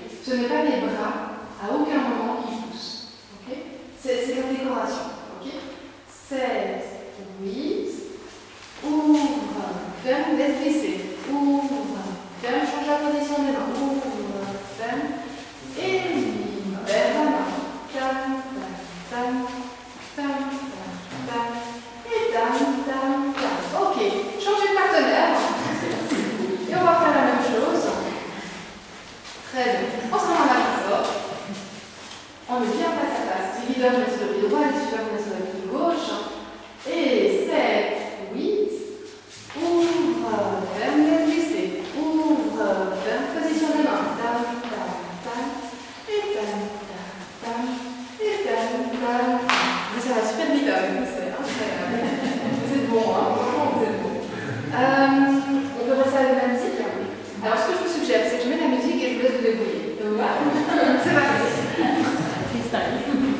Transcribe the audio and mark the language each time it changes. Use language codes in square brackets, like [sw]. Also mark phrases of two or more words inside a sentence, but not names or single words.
[fr] Ce n'est pas les bras, à aucun moment, qui poussent. Ok? C'est la décoration. Ok? 7, 8, ouvre, ferme, laisse glisser. Ouvre, ferme, change la position des mains. Ouvre, ferme, et libère la main. Tam, tam, tam, tam, tam, et tam, tam, tam. Ok, changez de partenaire. Et on va faire la même chose. Très bien. On se met en marche. On met bien face à face. Les guideurs mettent sur le pied droit, les suiveurs mettent sur le pied gauche. Et 7, 8. Ouvre, ferme, laisse glisser. Ouvre, ferme, position des mains. Tam, tam, tam. Et tam, tam, tam. Et tam, tam. Mais ça va super vite avec vous, c'est incroyable. Vous êtes bons, hein? Franchement, vous êtes bons. On peut passer avec la musique. Alors, ce que je vous suggère, c'est que je mets la musique et je vous laisse vous débrouiller. Voilà. C'est parti. Freestyle.